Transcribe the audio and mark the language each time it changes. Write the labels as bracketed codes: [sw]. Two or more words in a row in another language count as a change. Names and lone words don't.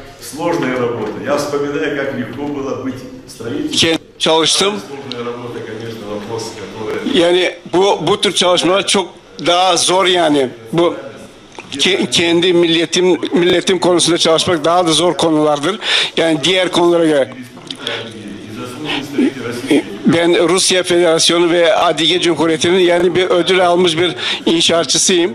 [ru] Сложная работа. Я вспоминаю, как легко было быть строителем. [tr] Çalıştım. [ru] Сложная работа, конечно, вопрос, который... [tr] Yani bu tür çalışmalar çok daha zor yani. Bu kendi milletim konusunda çalışmak daha da zor konulardır. Yani diğer konulara göre. Ben Rusya Federasyonu ve Adige Cumhuriyeti'nin yani bir ödül almış bir inşaatçısıyım.